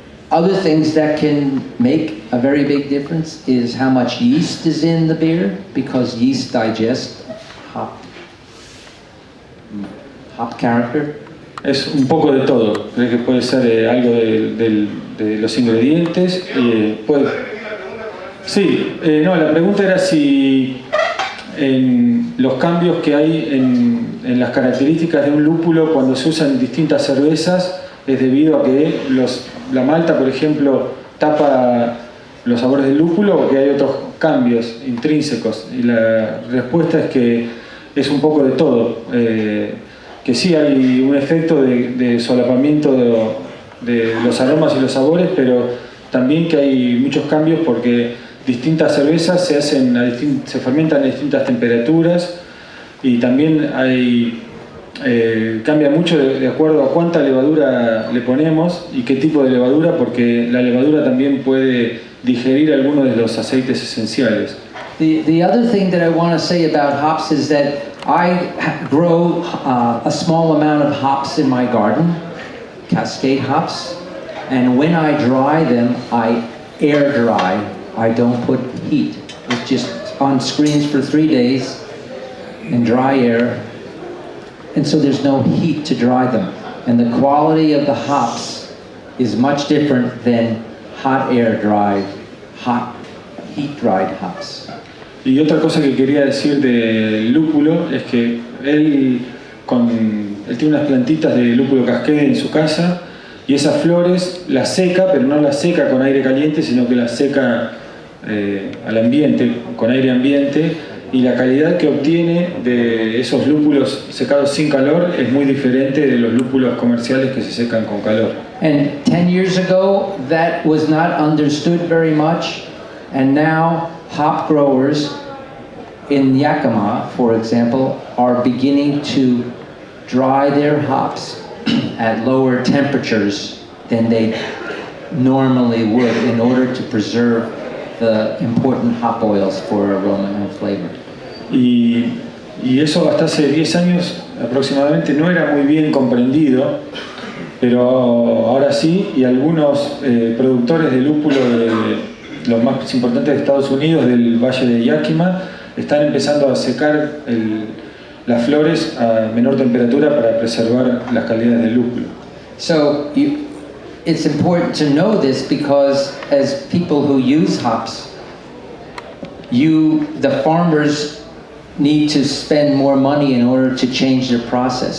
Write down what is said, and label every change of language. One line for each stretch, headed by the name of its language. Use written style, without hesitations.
English: Other things that can make a very big difference is how much yeast is in the beer, because yeast digest hop character.
Spanish: Es un poco de todo. Creo que puede ser algo de los ingredientes. Sí, no, la pregunta era si en los cambios que hay en las características de un lúpulo cuando se usan distintas cervezas es debido a que la malta, por ejemplo, tapa los sabores del lúpulo, o que hay otros cambios intrínsecos. Y la respuesta es que es un poco de todo. Que sí hay un efecto de solapamiento de los aromas y los sabores, pero también que hay muchos cambios porque distintas cervezas se fermentan a distintas temperaturas, y también hay cambia mucho de acuerdo a cuánta levadura le ponemos y qué tipo de levadura, porque la levadura también puede digerir algunos de los aceites esenciales.
English: The other thing that I want to say about hops is that I grow a small amount of hops in my garden, cascade hops, and when I dry them, I air dry. I don't put heat. It's just on screens for 3 days in dry air, and so there's no heat to dry them. And the quality of the hops is much different than hot air dried, hot heat dried hops.
Spanish: Y otra cosa que quería decir del lúpulo es que él tiene unas plantitas de lúpulo cascade en su casa y esas flores las seca, pero no las seca con aire caliente, sino que las seca al ambiente, con aire ambiente, y la calidad que obtiene de esos lúpulos secados sin calor es muy diferente de los lúpulos comerciales que se secan con calor.
English: And 10 years ago, that was not understood very much, and now hop growers in Yakima, for example, are beginning to dry their hops at lower temperatures than they normally would in order to preserve the important hop oils for aroma and flavor.
Spanish: Y eso hasta hace 10 años aproximadamente no era muy bien comprendido, pero ahora sí, y algunos productores de lúpulo de los más importantes de Estados Unidos, del Valle de Yakima, están empezando a secar las flores a menor temperatura para preservar las calidades del lúpulo.
English: So it's important to know this because as people who use hops, the farmers need to spend more money in order to change their process.